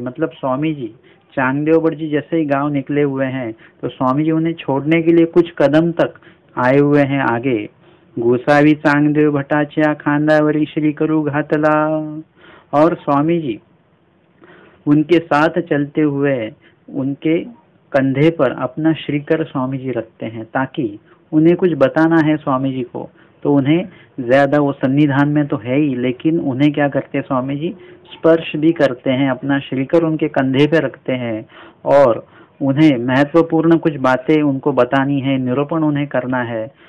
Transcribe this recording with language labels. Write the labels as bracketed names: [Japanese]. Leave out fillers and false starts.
[Hindi] मतलब स्वामी जी चांगदेव भट्ट जी जैसे ही गांव निकले हुए हैं तो स्वामी जी उन्हें छोड़ने के लिए कुछ कदम तक आए हुए हैं आगे। [Marathi] गोसावी चांगदेव भट्टाच्या खांदावरी श्री करू घातला। [Hindi] और स्वामी जी उनके साथ चलते हुए उनके कंधे पर अपना श्रीकर स्वामी जी रखते हैं, ताकि उन्हें कुछ बताना है स्वामी जी को तो उन्हें ज्यादा, वो सन्निधान में तो है ही, लेकिन उन्हें क्या करते हैं स्वामी जी, स्पर्श भी करते हैं, अपना श्रीकर उनके कंधे पे रखते हैं और उन्हें महत्वपूर्ण कुछ बातें उनको बतानी है, निरूपण उन्हें करना है।